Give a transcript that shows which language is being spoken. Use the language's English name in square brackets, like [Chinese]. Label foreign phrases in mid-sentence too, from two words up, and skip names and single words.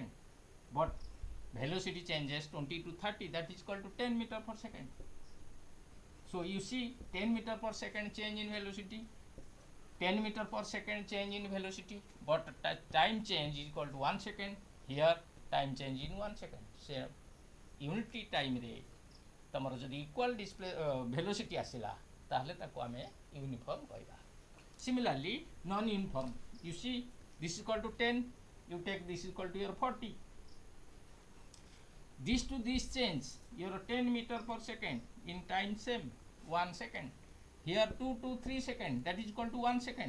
[English] But velocity changes 20 to 30, that is equal to 10 meter per second. So you see 10 meter per second change in velocity, 10 meter per second change in velocity, but time change is equal to 1 second. Here time change in 1 second. So unity time [Odia] ରେ ତମର ଯଦି [English] equal display velocity [Odia] ଆସିଲା ତାହାଲେ ତାକୁ ଆମେ ୟୁନିଫର୍ମ କହିବା. [English] Similarly non uniform, you see this is equal to 10, you take this is equal to your 40. This to this change your 10 meter per second in time same 1 second. Here 2 to 3 seconds, that is equal to 1 second.